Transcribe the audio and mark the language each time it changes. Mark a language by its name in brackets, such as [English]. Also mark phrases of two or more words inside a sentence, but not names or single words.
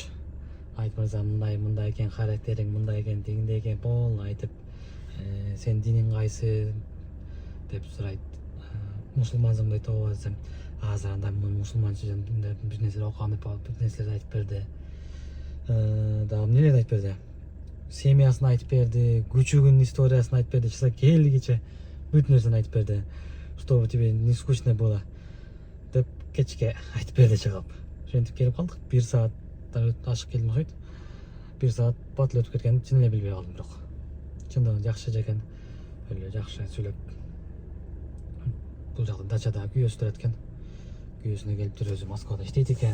[Kyrgyz] Айт мырза, мындай экен характериң, мындай экен, тигиндей экен, пол айтып, сен диниң кайсы деп сурайт. Мусулмансың дейт, ооба десем, азыр анда мусулманча бир нерселер окугам деп бир нерселерди айтып берди. Дагы эмнелерди айтып берди? Семьясын айтып берди, күчүгүнүн историясын айтып берди, чыса келгиче бүт нерсени айтып берди. [Russian] Чтобы тебе не скучно было [Kyrgyz] деп кечке айтып берди чыгып. Ошентип келип калдык. 1 сааттан ашык келдим окшойт. 1 саат батыл өтүп кеткенин чын эле билбей калдым, бирок чындыгы жакшы экен. Эле жакшы сүйлөп. Бул жакта дачада күйөөсү турат экен. Күйөөсүнө келиптир, өзү Москвада иштейт экен.